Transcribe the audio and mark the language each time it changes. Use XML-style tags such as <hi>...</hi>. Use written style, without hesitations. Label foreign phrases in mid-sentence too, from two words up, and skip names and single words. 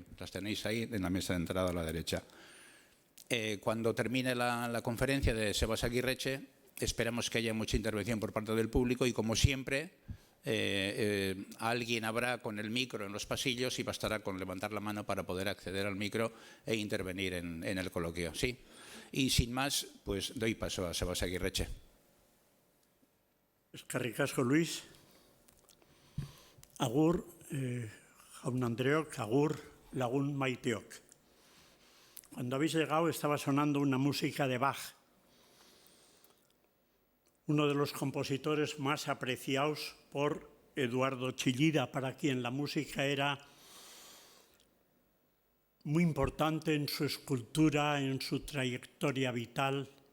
<es>Las tenéis ahí en la mesa de entrada a la derecha. Cuando termine la conferencia de Sebas Aguirreche, esperamos que haya mucha intervención por parte del público y, como siempre, alguien habrá con el micro en los pasillos y bastará con levantar la mano para poder acceder al micro e intervenir en el coloquio. ¿Sí? Y sin más, pues doy paso a Sebas Aguirreche.</es> <eu>Eskerrik asko, Luis. Agur, jaun Andreok, agur, lagun maiteok.</eu> <es>Cuando habéis llegado estaba sonando una música de Bach, uno de los compositores más apreciados por Eduardo Chillida, para quien la música era muy importante en su escultura, en su trayectoria vital.</es>